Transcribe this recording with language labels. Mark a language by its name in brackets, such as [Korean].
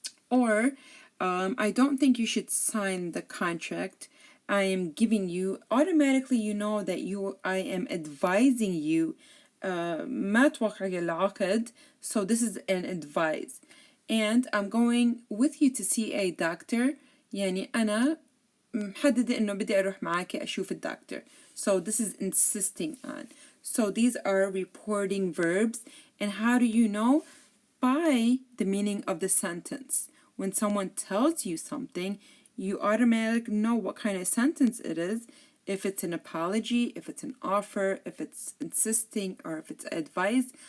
[English] Or, I don't think you should sign the contract. I am giving you, automatically you know that I am advising you. [Arabic] ما توقع العقد, [English] so this is an advice. And I'm going with you to see a doctor. [Arabic] يعني أنا محددة إنه بدي أروح معاكي أشوف الدكتور. [English] So this is insisting on. So these are reporting verbs. And how do you know? By the meaning of the sentence. When someone tells you something, you automatically know what kind of sentence it is. If it's an apology, if it's an offer, if it's insisting, or if it's advice.